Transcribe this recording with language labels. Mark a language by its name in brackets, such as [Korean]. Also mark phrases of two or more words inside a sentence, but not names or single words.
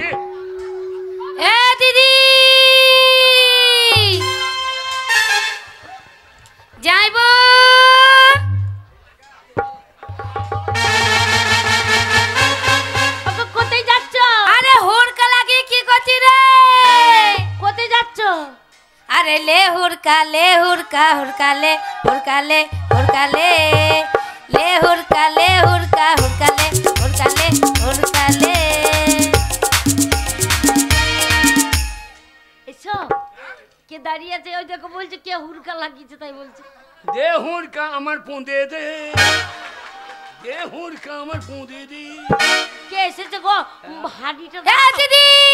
[Bangla] এ দিদি যাইবো। কোথায় যাচ্ছ? আরে হুড়কা লাগিয়ে কি করছিস রে? কোথায় যাচ্ছ? আরে লে হুড়কা লে হুড়কা হুড়কা লে হুড়কা লে হুড়কা লে লে হুড়কা লে হুড়কা হুড়কা লে হুড়কা লে হুড়কা লে। এসো কে দাঁড়িয়ে আছে ওই দেখো, বলছে কে হুড়কা লাগিয়েছে তাই বলছে। দে হুড়কা আমার পুঁদে দে, দে হুড়কা আমার পুঁদে দে। কে এসেছে গো? হাড়িটা হ্যাঁ দিদি